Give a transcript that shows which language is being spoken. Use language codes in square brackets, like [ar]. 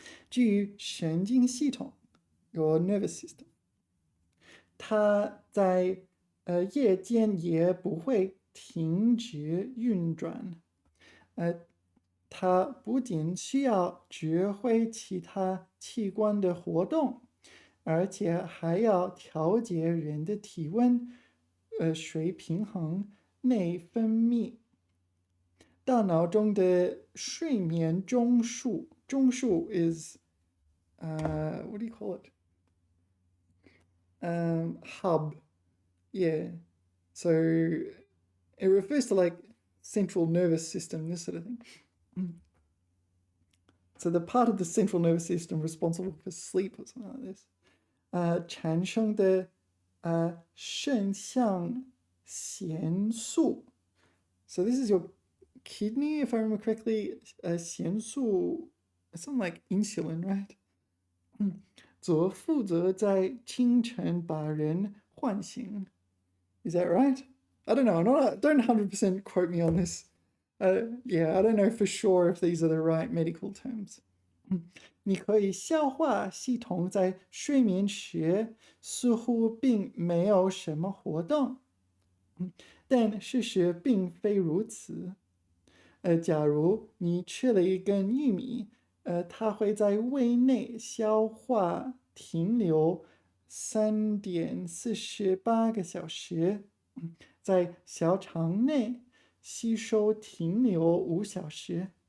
[zh] 至于神经系统 [en] your nervous system， [zh] 它在夜间也不会停止运转。它不仅需要指挥其他器官的活动，而且还要调节人的体温、水平衡、内分泌。大脑中的睡眠中枢 [en] is what do you call it? Hub. Yeah. So it refers to like central nervous system, this sort of thing. So the part of the central nervous system responsible for sleep or something like this. [zh] 产生的肾上腺素。 [en] So this is your kidney, if I remember correctly. 腺素 something like insulin, right? [zh] 则负责在清晨把人唤醒。 [en] Is that right? I don't know. Don't 100% quote me on this. Yeah, I don't know for sure if these are the right medical terms. [zh] 你可以消化系统在睡眠时似乎并没有什么活动，但事实并非如此。假如你吃了一根玉米，它会在胃内消化停留3.48个小时，在小肠内吸收停留5小时。